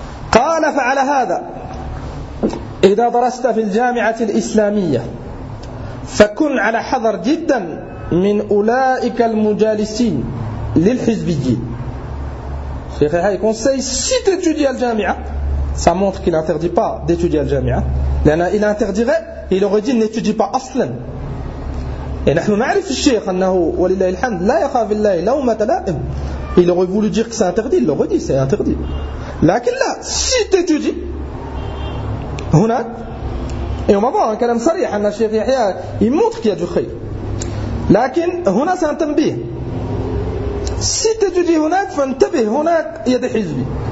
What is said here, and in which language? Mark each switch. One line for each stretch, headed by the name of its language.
Arabic: قال فعلى هذا إذا درست في الجامعة الإسلامية فكن على حذر جدا من أولئك المجالسين للحزبيين.
French: شيخ يحيى conseille si tu étudies à la jami'a, ça montre qu'il n'interdit pas d'étudier à la jami'a.
Arabic: لأن
French: il interdirait, il aurait dit n'étudie pas
Arabic: أصلا.
French: Et
Arabic: نحن نعرف الشيخ أنه ولله الحمد لا يخاف الله لومة لائم.
French: Il aurait voulu dire que c'est interdit, il l'aurait dit, c'est interdit. Lakin là, si tu étudies,
Arabic: هنا,
French: et on va voir un kalam sarih, un Sheikh Yahya, il montre qu'il y a du khayr. Lakin,
Arabic: هنا
French: c'est un tanbih. Si tu étudies, هنا,
Arabic: فانتبه,
French: هنا, il y a des hizbi.